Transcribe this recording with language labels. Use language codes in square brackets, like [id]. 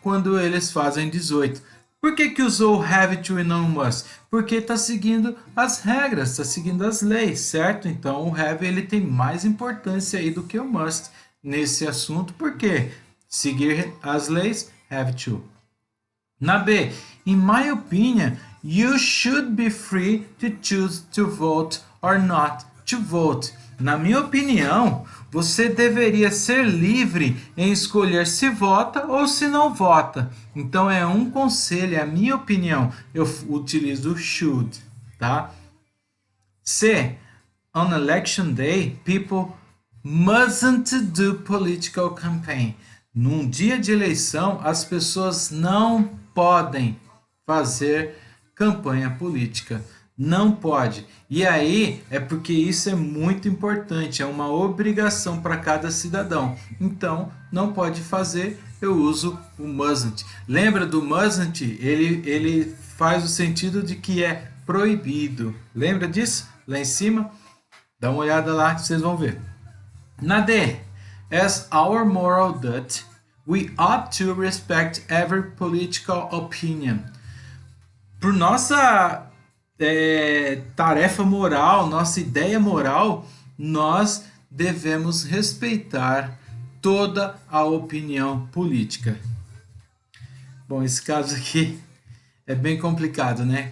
[pt] quando eles fazem 18. Por que que usou have to e não must? Porque está seguindo as regras, está seguindo as leis, certo? Então o have ele tem mais importância aí do que o must nesse assunto, porque seguir as leis, have to. [en] Na B, in my opinion, you should be free to choose to vote or not to vote. [pt] Na minha opinião, você deveria ser livre em escolher se vota ou se não vota. Então é um conselho, é a minha opinião. Eu utilizo should, tá? [en] C, on election day, people mustn't do political campaign. [pt] Num dia de eleição, as pessoas não podem fazer campanha política. Não pode. E aí é porque isso é muito importante, é uma obrigação para cada cidadão. Então, não pode fazer, eu uso o mustn't. Lembra do mustn't? Ele faz o sentido de que é proibido. Lembra disso? Lá em cima? Dá uma olhada lá que vocês vão ver. [en] Na D, as our moral duty, we ought to respect every political opinion. [pt] Por nossa tarefa moral, nossa ideia moral, nós devemos respeitar toda a opinião política. Bom, esse caso aqui é bem complicado, né?